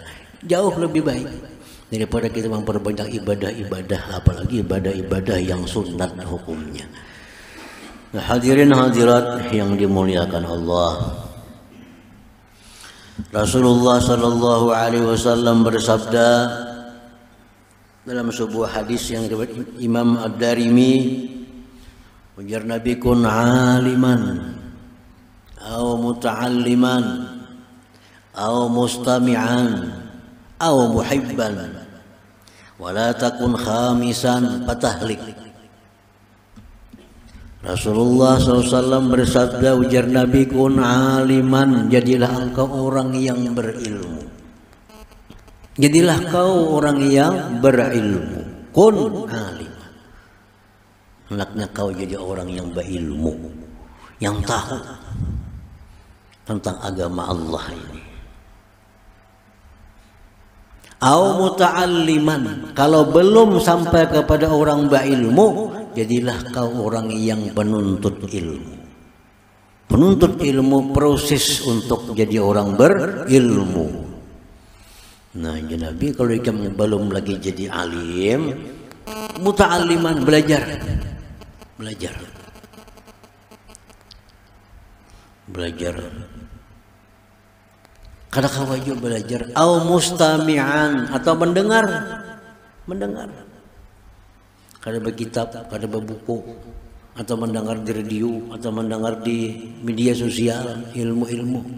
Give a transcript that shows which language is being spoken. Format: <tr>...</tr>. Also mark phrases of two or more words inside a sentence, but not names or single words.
<id>Jauh lebih baik daripada kita memperbanyak ibadah-ibadah, apalagi ibadah-ibadah yang sunat hukumnya. Nah, hadirin hadirat yang dimuliakan Allah, Rasulullah</id> <ar>صلى الله عليه وسلم</ar> <id>bersabda dalam sebuah hadis yang diriwayatkan Imam Ad-Darimi, ujar Nabi,</id> <ar>كن عالما atau muta'alliman atau mustami'an atau محبا ولا تكن خامسا فتهلك.</ar> <id>Rasulullah SAW bersabda, ujar Nabi,</id> <ar>كن عالما,</ar> <id>jadilah engkau orang yang berilmu. Jadilah kau orang yang berilmu.</id> <ar>كن عالما,</ar> <id>hendaknya kau jadi orang yang berilmu, yang tahu tentang agama Allah ini.</id> <ar>أو متعلما,</ar> <id>kalau belum sampai kepada orang berilmu, jadilah kau orang yang penuntut ilmu. Penuntut ilmu, proses untuk jadi orang berilmu. Nah, ya Nabi, kalau kamu belum lagi jadi alim, muta'alliman, belajar. Kada kawaju belajar,</id> <ar>أو مستمعا,</ar> <id>atau mendengar. Kada berkitab, kada berbuku, atau mendengar di radio, atau mendengar di media sosial ilmu-ilmu.</id>